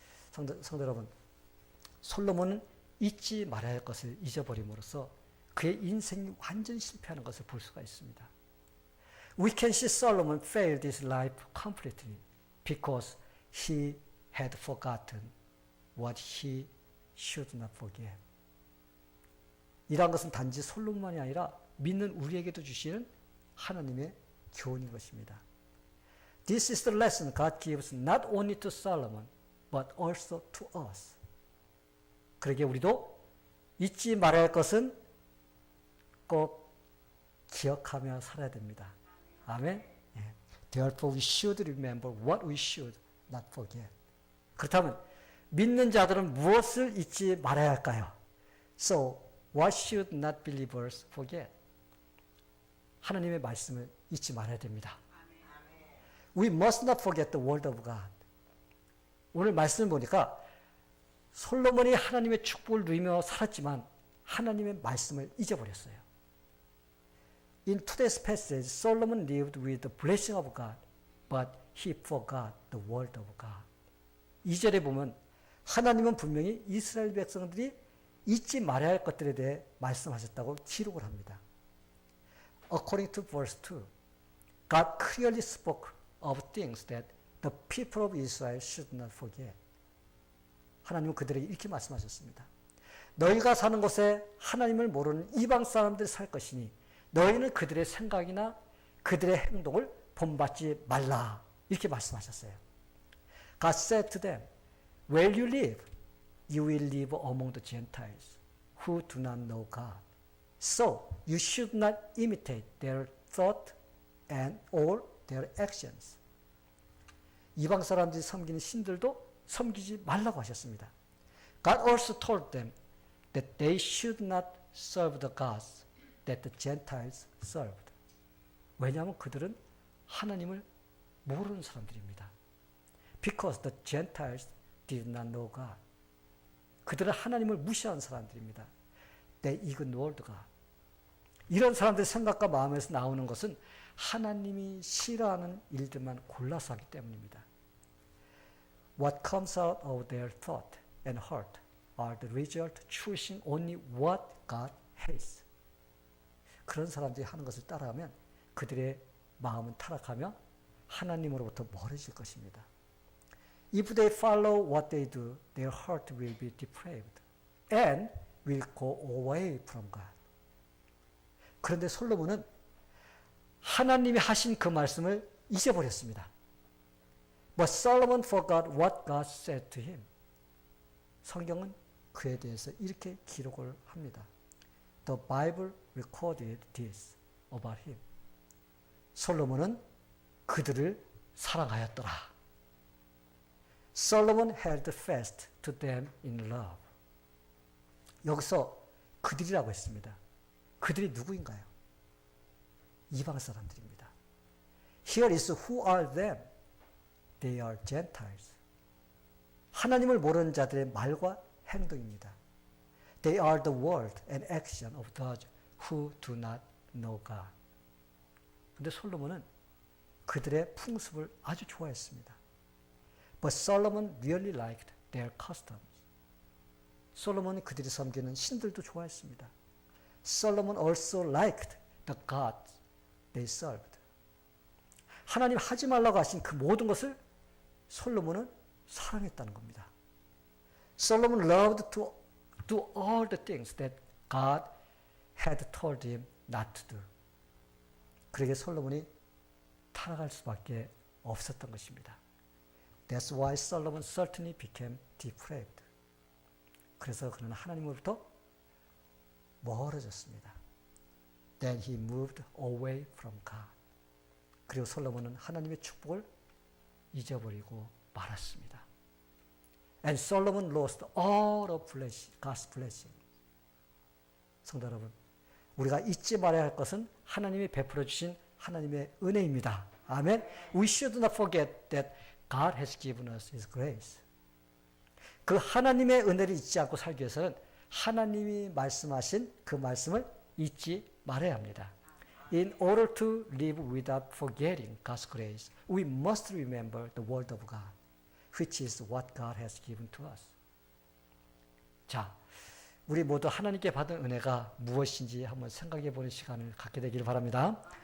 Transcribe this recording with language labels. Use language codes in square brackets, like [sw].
[ko] 성도 여러분, 솔로몬은 잊지 말아야 할 것을 잊어버림으로써 그의 인생이 완전 실패하는 것을 볼 수가 있습니다. [en] We can see Solomon fail this life completely because he had forgotten what he should not forget. [ko] 이러한 것은 단지 솔로몬만이 아니라 믿는 우리에게도 주시는 하나님의 교훈인 것입니다. [en] This is the lesson God gives not only to Solomon but also to us. [ko] 그러기에 우리도 잊지 말아야 할 것은 꼭 기억하며 살아야 됩니다. 아멘. 예. [en] Therefore we should remember what we should not forget. [ko] 그렇다면 믿는 자들은 무엇을 잊지 말아야 할까요? [en] So what should not believers forget? [ko] 하나님의 말씀을 잊지 말아야 됩니다. [en] We must not forget the word of God. [ko] 오늘 말씀을 보니까 솔로몬이 하나님의 축복을 누리며 살았지만 하나님의 말씀을 잊어버렸어요. [en] In today's passage, Solomon lived with the blessing of God, but he forgot the word of God. [ko] 2절에 보면 하나님은 분명히 이스라엘 백성들이 잊지 말아야 할 것들에 대해 말씀하셨다고 기록을 합니다. [en] According to verse 2, God clearly spoke of things that the people of Israel should not forget. [ko] 하나님은 그들에게 이렇게 말씀하셨습니다. 너희가 사는 곳에 하나님을 모르는 이방 사람들이 살 것이니 너희는 그들의 생각이나 그들의 행동을 본받지 말라. 이렇게 말씀하셨어요. [en] God said to them, where you live, you will live among the Gentiles who do not know God. So you should not imitate their thought and or their actions. [ko] 이방 사람들이 섬기는 신들도 섬기지 말라고 하셨습니다. [en] God also told them that they should not serve the gods that the Gentiles served. [ko] 왜냐하면 그들은 하나님을 모르는 사람들입니다. [en] Because the Gentiles did not know God. [ko] 그들은 하나님을 무시한 사람들입니다. [en] They ignored God. [ko] 이런 사람들의 생각과 마음에서 나오는 것은 하나님이 싫어하는 일들만 골라서 하기 때문입니다. [en] What comes out of their thought and heart are the result choosing only what God hates. [ko] 그런 사람들이 하는 것을 따라하면 그들의 마음은 타락하며 하나님으로부터 멀어질 것입니다. [en] If they follow what they do, their heart will be depraved and will go away from God. [ko] 그런데 솔로몬은 하나님이 하신 그 말씀을 잊어버렸습니다. [en] But Solomon forgot what God said to him. [ko] 성경은 그에 대해서 이렇게 기록을 합니다. [en] The Bible recorded this about him. [ko] 솔로몬은 그들을 사랑하였더라. [en] Solomon held fast to them in love. [ko] 여기서 그들이라고 했습니다. 그들이 누구인가요? 이방 사람들입니다. [en] Here is who are them. They are Gentiles. [ko] 하나님을 모르는 자들의 말과 행동입니다. [en] They are the word and action of those who do not know God. [ko] 근데 솔로몬은 그들의 풍습을 아주 좋아했습니다. [en] But Solomon really liked their customs. [ko] 솔로몬이 그들이 섬기는 신들도 좋아했습니다. [en] Solomon also liked the gods they served. [ko] 하나님 하지 말라고 하신 그 모든 것을 솔로몬은 사랑했다는 겁니다. [en] Solomon loved to do all the things that God had told him not to do. [ko] 그러게 솔로몬이 타락할 수밖에 없었던 것입니다. [en] That's why Solomon certainly became depraved. [ko] 그래서 그는 하나님으로부터 멀어졌습니다. [en] Then he moved away from God. [ko] 그리고 솔로몬은 하나님의 축복을 잊어버리고 말았습니다. [en] And Solomon lost all of God's blessing. [ko] 성도 여러분, 우리가 잊지 말아야 할 것은 하나님이 베풀어 주신 하나님의 은혜입니다. 아멘. [en] We should not forget that God has given us His grace. [ko] 그 하나님의 은혜를 잊지 않고 살기 위해서는 하나님이 말씀하신 그 말씀을 잊지 말아야 합니다. [en] In order to live without forgetting God's grace, we must remember the word of God, which is what God has given to us. [ko] 자, 우리 모두 하나님께 받은 은혜가 무엇인지 한번 생각해 보는 시간을 갖게 되기를 바랍니다.